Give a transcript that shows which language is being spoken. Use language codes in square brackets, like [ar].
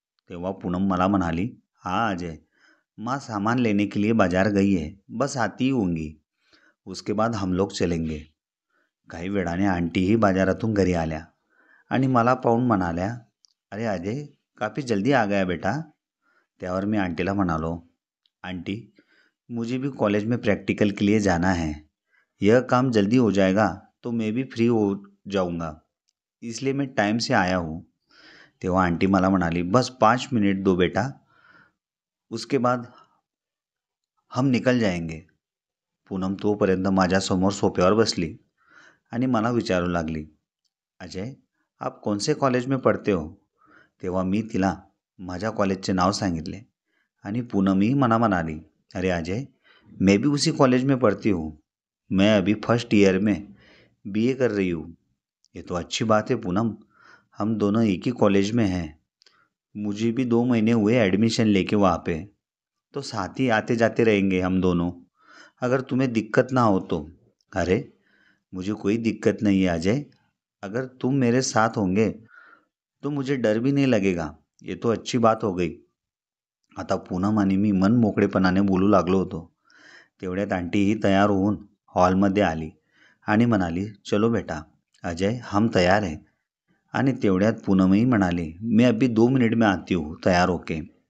[mr] तेव्हा पूनम मला म्हणाली, [hi] हाँ अजय, माँ सामान लेने के लिए बाजार गई है, बस आती ही होंगी. उसके बाद हम लोग चलेंगे. [mr] काही वेळाने आंटीही बाजारातून घरी आल्या आणि मला पाहून म्हणाल्या, [hi] अरे अजय, काफ़ी जल्दी आ गया बेटा. [mr] त्यावर मी आंटीला म्हणालो, [hi] आंटी, मुझे भी कॉलेज में प्रैक्टिकल के लिए जाना है. यह काम जल्दी हो जाएगा तो मैं भी फ्री हो जाऊंगा, इसलिए मैं टाइम से आया हूँ. [mr] तेव्हा आंटी मला म्हणाली, [hi] बस 5 मिनिट दो बेटा, उसके बाद हम निकल जाएंगे. [mr] पूनम तोपर्यंत माझ्यासमोर सोफ्यावर बसली आणि मला विचारू लागली, [hi] अजय, आप कौन से कॉलेज में पढ़ते हो? [mr] तेव्हा मी तिला माझ्या कॉलेजचे नाव सांगितले आणि पूनमही मला म्हणाली, [hi] अरे अजय, मैं भी उसी कॉलेज में पढ़ती हूँ. मैं अभी फर्स्ट ईयर में बीए कर रही हूँ. ये तो अच्छी बात है पूनम, हम दोनों एक ही कॉलेज में हैं. मुझे भी 2 महीने हुए एडमिशन लेके वहाँ पे, तो साथ ही आते जाते रहेंगे हम दोनों, अगर तुम्हें दिक्कत ना हो तो. अरे, मुझे कोई दिक्कत नहीं है अजय, अगर तुम मेरे साथ होंगे तो मुझे डर भी नहीं लगेगा. ये तो अच्छी बात हो गई. [mr] आता पूनम आणि मी मन मोकळेपणाने बोलू लागलो होतो. तेवढ्यात आंटीही तयार होऊन हॉलमध्ये आली आणि म्हणाली, [hi] चलो बेटा अजय, हम तयार है. [mr] आणि तेवढ्यात पूनमही म्हणाली, [hi] मैं अभी 2 मिनट में आती हूँ तयार होके.